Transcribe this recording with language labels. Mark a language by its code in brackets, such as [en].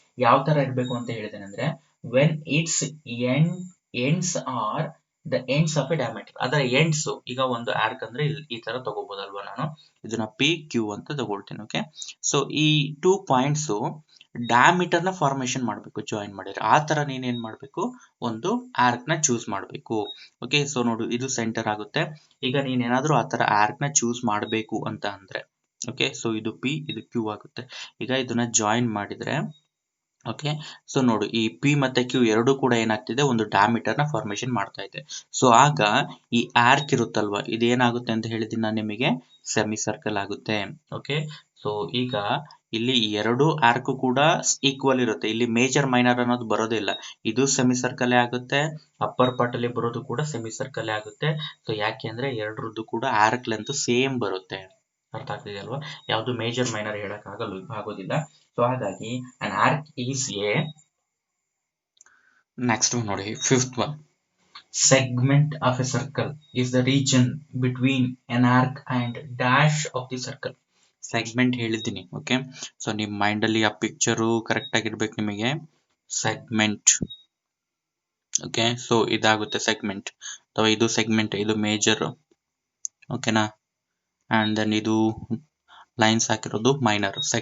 [kn] ಯಾವ ತರ ಇರಬೇಕು ಅಂತ ಹೇಳಿದ್ದೇನೆ ಅಂದ್ರೆ [en] when its ends are the ends of a diameter. [kn] ಅದರ ಎಂಡ್ಸ್ ಈಗ ಒಂದು ಆರ್ಕ್ ಅಂದ್ರೆ ಈ ತರ ತಗೋಬಹುದಲ್ವಾ? ನಾನು ಇದನ್ನ ಪಿ ಕ್ಯೂ ಅಂತ ತಗೊಳ್ತೀನಿ. ಓಕೆ, ಸೊ ಈ 2 ಪಾಯಿಂಟ್ಸ್ ಡಯಾಮೀಟರ್ ನ ಫಾರ್ಮೇಶನ್ ಮಾಡಬೇಕು, ಜಾಯಿನ್ ಮಾಡಿದ್ರೆ ಆ ತರ ನೀನ್ ಏನ್ ಮಾಡ್ಬೇಕು? ಒಂದು ಆರ್ಕ್ ನ ಚೂಸ್ ಮಾಡಬೇಕು. ಓಕೆ, ಸೊ ನೋಡು ಇದು ಸೆಂಟರ್ ಆಗುತ್ತೆ. ಈಗ ನೀನ್ ಏನಾದ್ರೂ ಆ ತರ ಆರ್ಕ್ ನ ಚೂಸ್ ಮಾಡಬೇಕು ಅಂತ ಅಂದ್ರೆ ಓಕೆ, ಸೊ ಇದು ಪಿ, ಇದು ಕ್ಯೂ ಆಗುತ್ತೆ. ಈಗ ಇದನ್ನ ಜಾಯಿನ್ ಮಾಡಿದ್ರೆ ಓಕೆ, ಸೊ ನೋಡು ಈ ಪಿ ಮತ್ತೆ ಕ್ಯೂ ಎರಡು ಕೂಡ ಏನಾಗ್ತಿದೆ? ಒಂದು ಡಯಾಮೀಟರ್ ನ ಫಾರ್ಮೇಶನ್ ಮಾಡ್ತಾ ಇದೆ. ಸೊ ಆಗ ಈ ಆರ್ಕ್ ಇರುತ್ತಲ್ವಾ, ಇದೇನಾಗುತ್ತೆ ಅಂತ ಹೇಳಿದೀನಿ ನಾನು ನಿಮಗೆ? ಸೆಮಿ ಸರ್ಕಲ್ ಆಗುತ್ತೆ. ಓಕೆ, ಸೊ ಈಗ ಇಲ್ಲಿ ಎರಡು ಆರ್ಕ್ ಕೂಡ ಈಕ್ವಲ್ ಇರುತ್ತೆ. ಇಲ್ಲಿ ಮೇಜರ್ ಮೈನರ್ ಅನ್ನೋದು ಬರೋದಿಲ್ಲ. ಇದು ಸೆಮಿ ಸರ್ಕಲ್ ಆಗುತ್ತೆ, ಅಪ್ಪರ್ ಪಾರ್ಟ್ ಅಲ್ಲಿ ಬರೋದು ಕೂಡ ಸೆಮಿ ಸರ್ಕಲ್ ಆಗುತ್ತೆ. ಸೊ ಯಾಕೆ ಅಂದ್ರೆ ಎರಡರದ್ದು ಕೂಡ ಆರ್ಕ್ ಲೆಂತ್ ಸೇಮ್ ಬರುತ್ತೆ. ಅರ್ಥ ಆಗ್ತಿದೆ ಅಲ್ವಾ? ಯಾವುದು ಮೇಜರ್ ಮೈನರ್ ಹೇಳಕ್ ಆಗೋದಿಲ್ಲ. ಸೊ ಹಾಗಾಗಿ [en] an arc is a, next one ನೋಡಿ, fifth one. Segment of a circle is the region between an arc and dash of the circle. [kn] Segment ಹೇಳಿದ್ದೀನಿ. ಓಕೆ, ಸೊ ನಿಮ್ ಮೈಂಡ್ ಅಲ್ಲಿ ಆ ಪಿಕ್ಚರು ಕರೆಕ್ಟ್ ಆಗಿರ್ಬೇಕು ನಿಮಗೆ. ಸೆಗ್ಮೆಂಟ್. ಓಕೆ, ಸೊ ಇದಾಗುತ್ತೆ segment, ಅಥವಾ ಇದು ಸೆಗ್ಮೆಂಟ್, ಇದು ಮೇಜರ್. ಓಕೆನಾ? ಅಂಡ್ ದೆನ್ ಇದು ಲೈನ್ಸ್ ಹಾಕಿರೋದು ಮೈನರ್.